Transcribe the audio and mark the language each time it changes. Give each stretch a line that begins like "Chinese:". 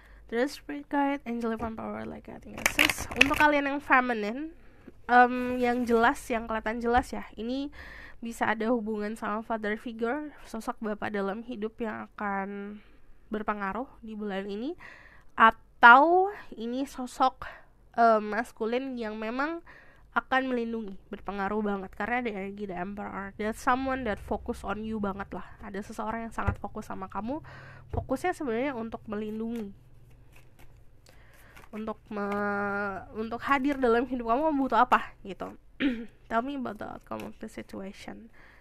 English: Terus spirit guide, angel divine power, like I think assist.
Indonesian: Untuk kalian yang feminine, yang jelas, yang kelihatan jelas ya, ini bisa ada hubungan sama father figure, sosok bapak dalam hidup yang akan berpengaruh di bulan ini, atau ini sosok maskulin yang memang akan melindungi, berpengaruh banget, karena ada energi the emperor.
English: There's someone that focus on you
Indonesian: banget lah. Ada seseorang yang sangat fokus sama kamu. Fokusnya sebenarnya untuk melindungi, untuk hadir dalam hidup kamu butuh apa gitu.
English: Tell me about the outcome of the situation.